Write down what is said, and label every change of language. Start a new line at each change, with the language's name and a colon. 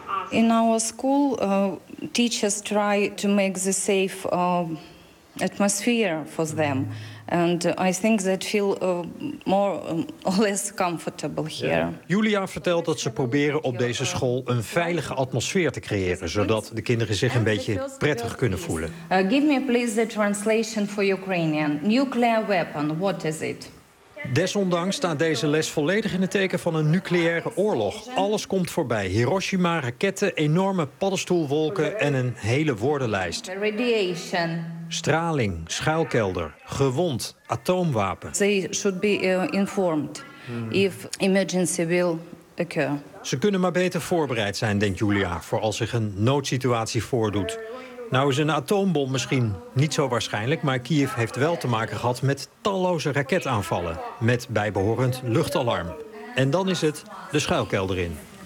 English: In our school, teachers try to make the safe atmosphere for them. And I think that feel more or less comfortable here. Yeah.
Dutch: Julia vertelt dat ze proberen op deze school een veilige atmosfeer te creëren, zodat de kinderen zich een beetje prettig kunnen voelen.
English: Give me please the translation for Ukrainian. Nuclear weapon, what is it?
Dutch: Desondanks staat deze les volledig in het teken van een nucleaire oorlog. Alles komt voorbij. Hiroshima, raketten, enorme paddenstoelwolken en een hele woordenlijst.
English: Radiation.
Dutch: Straling, schuilkelder, gewond, atoomwapen.
English: They should be informed if emergency will occur.
Dutch: Ze kunnen maar beter voorbereid zijn, denkt Julia, voor als zich een noodsituatie voordoet. Nou is een atoombom misschien niet zo waarschijnlijk, maar Kiev heeft wel te maken gehad met talloze raketaanvallen. Met bijbehorend luchtalarm. En dan is het de schuilkelder in.